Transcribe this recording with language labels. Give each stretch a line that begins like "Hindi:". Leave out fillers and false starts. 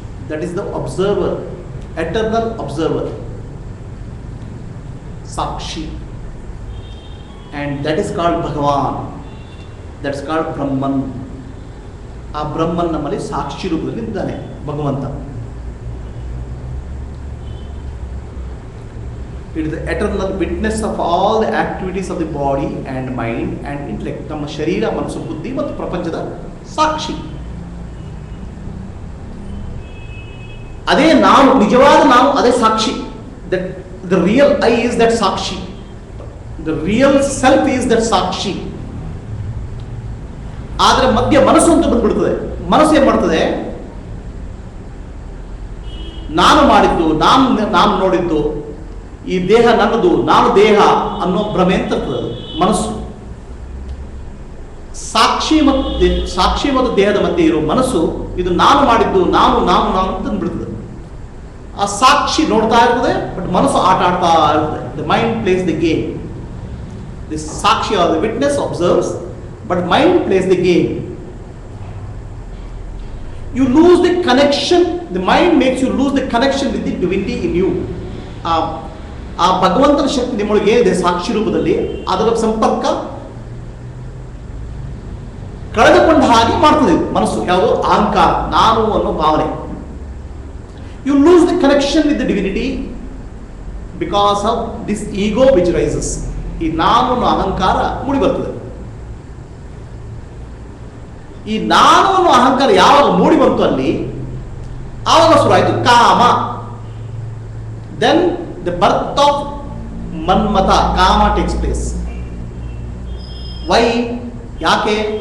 English: That is the observer, eternal observer, ಸಾಕ್ಷಿ. And that is called Bhagwan, that is called Brahman.
Kannada: ಆ ಬ್ರಹ್ಮನ್ ನಮ್ಮಲ್ಲಿ ಸಾಕ್ಷಿ ರೂಪದಲ್ಲಿ ಇದ್ದಾನೆ ಭಗವಂತ.
English: It is the eternal witness of all the activities of the body and mind and intellect.
Kannada: ನಮ್ಮ ಶರೀರ, ಮನಸ್ಸು, ಬುದ್ಧಿ ಮತ್ತು ಪ್ರಪಂಚದ ಸಾಕ್ಷಿ. ಅದೇ ನಾನು, ನಿಜವಾದ ನಾನು, ಅದೇ ಸಾಕ್ಷಿ.
English: That the real I is that ಸಾಕ್ಷಿ. The real self is that ಸಾಕ್ಷಿ.
Kannada: ಆದರೆ ಮಧ್ಯ ಮನಸ್ಸು ಅಂತ ಬಂದ್ಬಿಡ್ತದೆ. ಮನಸ್ಸು ಏನ್ ಮಾಡ್ತದೆ? ನಾನು ಮಾಡಿದ್ದು, ನಾನು ನೋಡಿದ್ದು, ಈ ದೇಹ ನನ್ನದು, ನಾನು ದೇಹ ಅನ್ನೋ ಭ್ರಮೆ ಅಂತ ಮನಸ್ಸು. ಸಾಕ್ಷಿ ಮತ್ತು ದೇಹದ ಮಧ್ಯೆ ಇರೋ ಮನಸ್ಸು ಇದು ನಾನು ಮಾಡಿದ್ದು, ನಾನು ಅಂತ ಬಿಡ್ತದೆ. ಆ ಸಾಕ್ಷಿ ನೋಡ್ತಾ ಇರ್ತದೆ, ಬಟ್ ಮನಸ್ಸು ಆಟ ಆಡ್ತಾ ಇರ್ತದೆ.
English: The mind plays the game. The ಸಾಕ್ಷಿ are the witness observes, but mind plays the game. You lose the connection. The mind makes you lose the connection with the divinity in you.
Kannada: ಆ ಭಗವಂತನ ಶಕ್ತಿ ನಿಮ್ಮೊಳಗೆ ಏನಿದೆ ಸಾಕ್ಷಿ ರೂಪದಲ್ಲಿ, ಅದರ ಸಂಪರ್ಕ ಕಳೆದುಕೊಂಡ ಹಾಗೆ ಮಾಡ್ತದೆ ಮನಸ್ಸು. ಯಾವುದು? ಅಹಂಕಾರ, ನಾನು ಅನ್ನೋ ಭಾವನೆ.
English: You lose the connection with the divinity because of this ego which rises.
Kannada: ಈ ನಾನು ಅನ್ನೋ ಅಹಂಕಾರ ಮೂಡಿ ಬರ್ತದೆ. ಈ ನಾನು ಅನ್ನೋ ಅಹಂಕಾರ ಯಾವಾಗ ಮೂಡಿ ಬಂತು ಅಲ್ಲಿ, ಆವಾಗ ಶುರುವಾಯಿತು ಕಾಮ.
English: Then the birth of Manmatha, ಕಾಮ takes place. Why?
Kannada: ಯಾಕೆ?